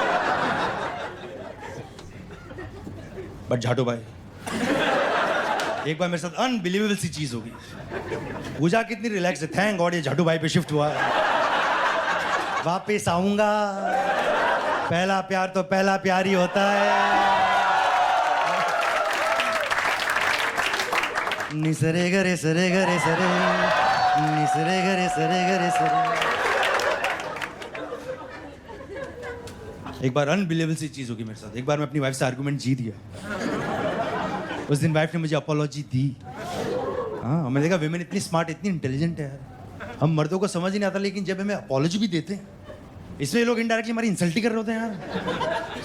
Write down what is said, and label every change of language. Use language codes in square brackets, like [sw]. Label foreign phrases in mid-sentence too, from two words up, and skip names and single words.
[hi] बट झाटू भाई, एक बार मेरे साथ अनबिलीवेबल सी चीज होगी। पूजा कितनी रिलैक्स है, [en] thank God [hi] ये झाटू भाई पे शिफ्ट हुआ है। वापिस आऊंगा, पहला प्यार तो पहला प्यार ही होता है। निसरे गरे सरे गरे सरे, निसरे गरे सरे गरे सरे। एक बार अनबिलीवेबल सी चीज होगी मेरे साथ। एक बार मैं अपनी वाइफ से आर्गुमेंट जीत गया। उस दिन वाइफ ने मुझे अपोलॉजी दी। हाँ, मैंने देखा विमेन इतनी स्मार्ट, इतनी इंटेलिजेंट है यार। हम मर्दों को समझ ही नहीं आता, लेकिन जब हमें अपोलॉजी भी देते हैं, इसमें ये लोग इनडायरेक्टली हमारी इंसल्ट ही कर रहे होते हैं यार।